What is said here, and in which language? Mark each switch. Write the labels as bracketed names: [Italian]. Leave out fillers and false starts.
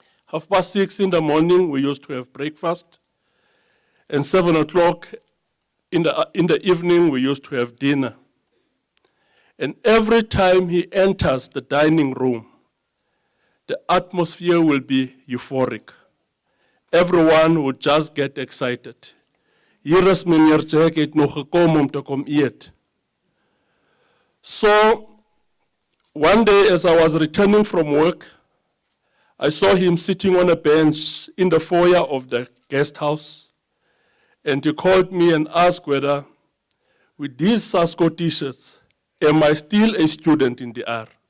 [English] 6:30 in the morning, we used to have breakfast, and 7 o'clock in the evening, we used to have dinner. And every time he enters the dining room, the atmosphere will be euphoric. Everyone would just get excited. [Afrikaans] Hier is meneer Jack het nog gekom om te kom eet. [English] So, one day as I was returning from work, I saw him sitting on a bench in the foyer of the guest house, and he called me and asked whether, with these Sasco t-shirts, am I still a student in the R?